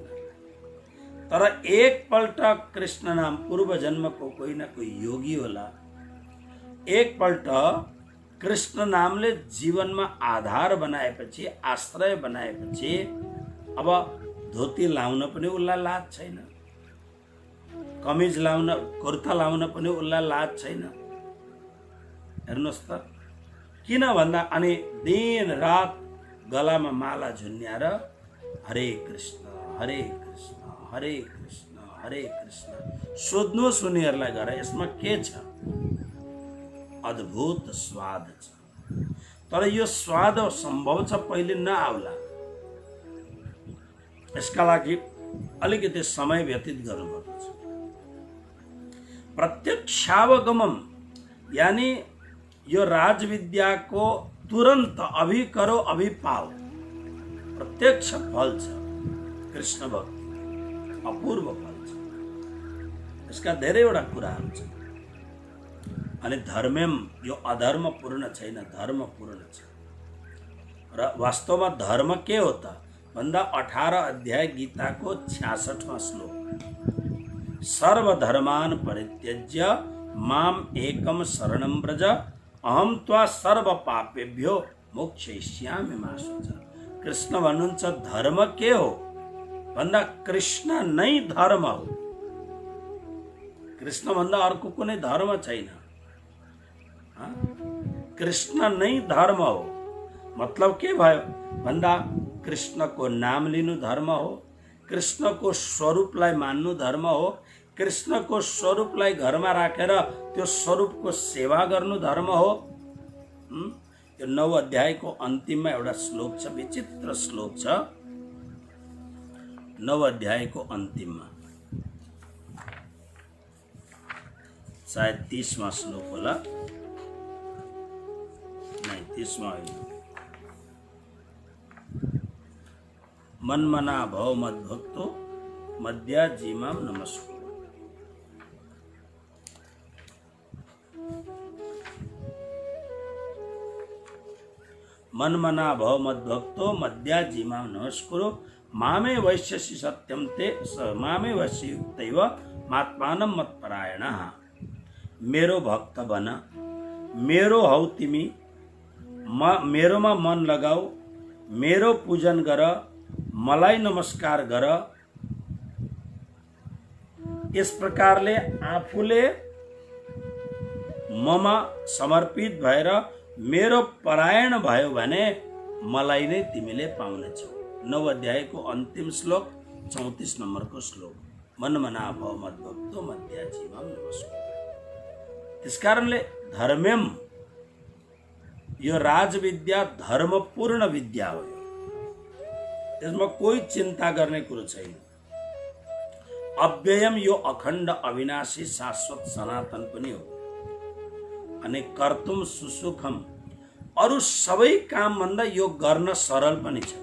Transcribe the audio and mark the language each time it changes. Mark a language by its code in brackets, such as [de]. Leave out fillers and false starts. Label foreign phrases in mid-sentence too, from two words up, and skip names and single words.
[ne] तर एकपल्ट कृष्ण नाम, पूर्व जन्मको कोही न कोही योगी होला, एकपल्ट कृष्ण नामले जीवनमा आधार बनाएपछि, आश्रय बनाएपछि अब धोती लाउन पनि उसलाई लाज छैन, कमिज लाउन, कुर्ता लाउन पनि उसलाई लाज छैन। हेर्नुहोस् त, किन भन्दा अनि दिन रात गलामा माला झुन्याएर हरे कृष्ण हरे कृष्ण हरे कृष्ण हरे कृष्ण। सोध्नुहोस् उनीहरूलाई गएर, यसमा के छ? अद्भुत स्वाद छ। तर यो स्वाद सम्भव छ पहिले नआउला, यसका लागि अलिकति समय व्यतीत गर्नुपर्छ। प्रत्यक्षावगमम, यानी यो राजविद्याको तुरन्त [hi] अभि करो अभि पाओ, [ne] प्रत्यक्ष फल छ कृष्ण भक्ति, अपूर्व फल छ। यसका धेरैवटा कुराहरू छन्। अनि धर्मम, यो अधर्म पूर्ण छैन, धर्म पूर्ण छ। र वास्तवमा धर्म के हो त भन्दा 18 अध्याय गीताको 66वां श्लोक, [sa] सर्वधर्मान परित्यज्य माम एकम शरणं व्रज अहम त्वा सर्व पापेभ्यो मोक्षयिष्यामि मा शुचः। [ne] कृष्ण भन्नुहुन्छ धर्म के हो भन्दा कृष्ण नै धर्म हो। कृष्ण भन्दा अर्को कुनै धर्म छैन। कृष्ण नै धर्म हो। मतलब के भयो भन्दा कृष्णको नाम लिनु धर्म हो, कृष्णको स्वरूपलाई मान्नु धर्म हो, कृष्णको स्वरूपलाई घरमा राखेर त्यो स्वरूपको सेवा गर्नु धर्म हो। यो 9 अध्यायको अन्तिममा एउटा श्लोक छ, विचित्र श्लोक छ। 9 अध्यायको अन्तिममा सायद 30वां श्लोक होला, नहीं 30वां होइन। [sa] मनमना भव मद्भक्तो मद्याजीमां नमस्कुरु। मनमना भव मद्भक्तो मद्याजीमां नमस्कुरु मामे वैश्यसि सत्यम ते मामे वैश्युक्तैव मात्मानं मत्परायणः। [ne] मेरो भक्त बन, मेरो हौ तिमी, मेरोमा मन लगाऊ, मेरो पूजन गर, मलाई नमस्कार गर। यस प्रकारले आफूले ममा समर्पित भएर मेरो परायण भयो भने मलाई नै तिमीले पाउनेछौ। 9 अध्यायको अन्तिम श्लोक 34 नम्बरको श्लोक, [sa] मनमना भव मद्भक्तो मद्याजीमां नमस्कुरु। [ne] त्यसकारणले धर्म्यम, यो राजविद्या धर्मपूर्ण विद्या हो। त्यसमा कोही चिन्ता गर्ने कुरो छैन। अव्ययम, यो अखण्ड अविनाशी शाश्वत सनातन पनि हो। अनि कर्तुम सुसुखम, अरु सबै काम भन्दा यो गर्न सरल पनि छ।